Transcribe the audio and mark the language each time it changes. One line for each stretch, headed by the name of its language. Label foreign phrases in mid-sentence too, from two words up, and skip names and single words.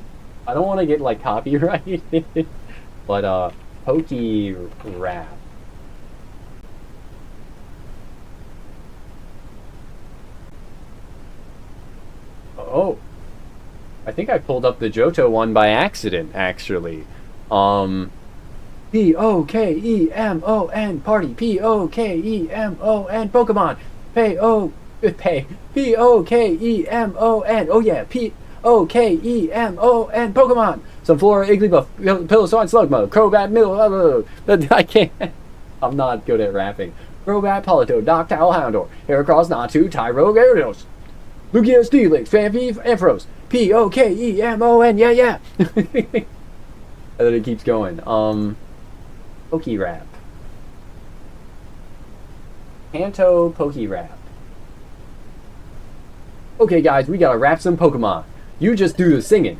English: I don't want to get like copyrighted, but Poke Rap. Oh, I think I pulled up the Johto one by accident, actually. P-O-K-E-M-O-N party. P-O-K-E-M-O-N Pokemon. P-O-K-E-M-O-N. Oh yeah, P-O-K-E-M-O-N Pokemon. Sunflora, Igglybuff, Piloswine, Slugma, Crobat, Middle. I can't. I'm not good at rapping. Crobat, Polito, Noctowl, Houndour, Heracross, Natu, Tyro, Gyarados, Lugia, Steelix, Phanpy, Ampharos. P-O-K-E-M-O-N. Yeah, yeah. And then it keeps going. Poke Rap. Kanto Poke Rap. Okay, guys, we gotta rap some Pokemon. You just do the singing.